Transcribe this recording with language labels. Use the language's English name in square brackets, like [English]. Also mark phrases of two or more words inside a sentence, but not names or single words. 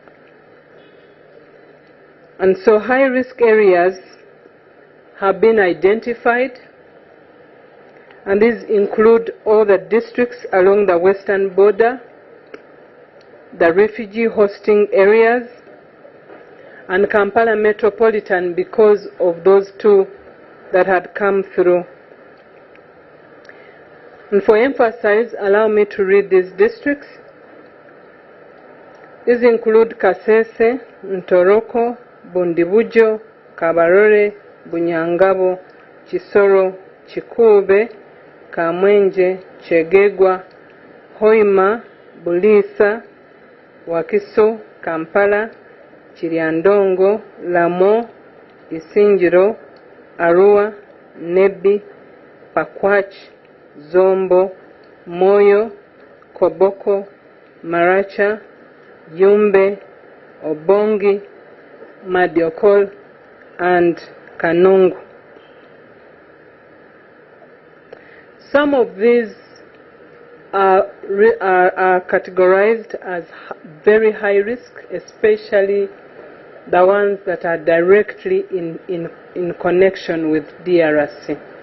[English] And so high-risk areas have been identified, and these include all the districts along the western border, the refugee hosting areas, and Kampala Metropolitan because of those 2 that had come through. And for emphasis, allow me to read these districts. These include Kasese, Ntoroko, Bundibujo, Kabarore, Bunyangabo, Chisoro, Chikube, Kamwenje, Chegegwa, Hoima, Bulisa, Wakiso, Kampala, Chiriandongo, Lamo, Isinjiro, Arua, Nebi, Pakwach, Zombo, Moyo, Koboko, Maracha, Yumbe, Obongi, Madiokol, and Kanungu. Some of these are categorized as very high risk, especially the ones that are directly in connection with DRC.